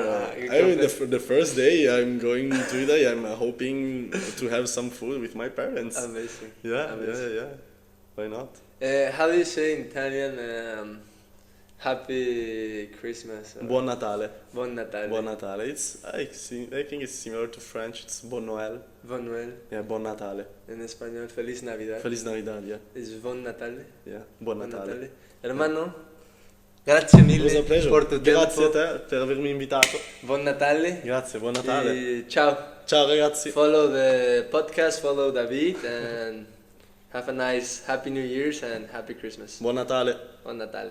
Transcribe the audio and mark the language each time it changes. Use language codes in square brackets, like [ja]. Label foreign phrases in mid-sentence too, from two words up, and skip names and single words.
[en] I mean, the first day I'm going to Italy, I'm hoping to have some food with my parents. Amazing. Yeah. Why not? How do you say in Italian? Happy Christmas. [it] Buon Natale. Buon Natale. Buon Natale. [en] I think it's similar to French. [fr] It's Bon Noël. Bon Noël. [en] Yeah, [it] Buon Natale. [es] En español, Feliz Navidad. Feliz Navidad, yeah. [it] Es Buon Natale. Yeah, Buon Natale. Hermano, grazie mille per tu tempo. Grazie a te per avermi invitato. Buon Natale. Grazie, buon Natale. E ciao. Ciao ragazzi. [en] Follow the podcast, follow David, and have a nice Happy New Year's and Happy Christmas. [it] Buon Natale. Buon Natale.